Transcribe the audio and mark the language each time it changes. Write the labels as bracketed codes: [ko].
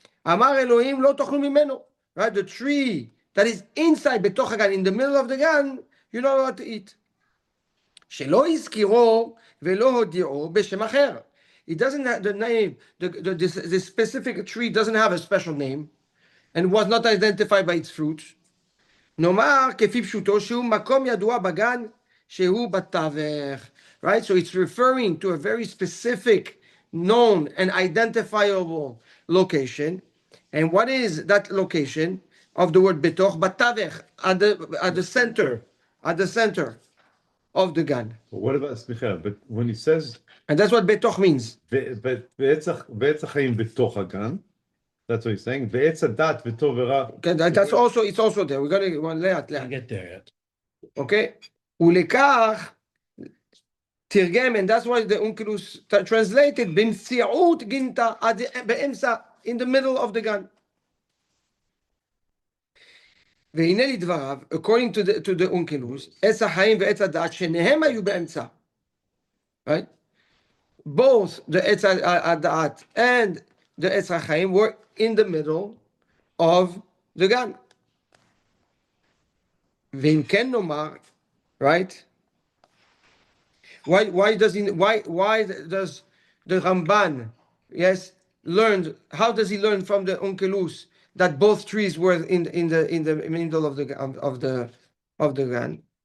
[he] Amar Elohim lo tochlu mimeno. [en] Right? The tree that is inside betoch hagan, in the middle of the gan, you're not allowed to eat. [he] Shelo izkiro ve'lo hodi'o b'shem acher. [en] It doesn't have the name, the specific tree doesn't have a special name and was not identified by its fruit. [he] נאמר כפי פשוטו שהוא מקום ידוע בגן שהוא בתווך. [en] Right? So it's referring to a very specific, known and identifiable location. And what is that location of the word betoch? בתווך, at the center of the gan. But what about smicha? But when he says, and that's what betoch means. [he] Ve'etz ha'chaim betoch hagan. [en] That's what he's saying. [he] Ve'etz hadat v'tov v'ra. [en] Okay, it's also there. We're gonna later. Get there yet. Okay. [he] ולכך תרגם, [en] and that's why the Onkelos translated [he] במציאות גינתה באמצע, [en] in the middle of the gan. [he] והנה לדבריו, [en] according to the Onkelos, [he] עץ החיים ועץ הדת שניהם היו באמצע. [en] Right? Both the עץ הדת and the עץ החיים were in the middle of the gan. [he] ואם כן נאמר, [en] right? Why does the Ramban, yes, learned? How does he learn from the Onkelos that both trees were in the middle of the gan?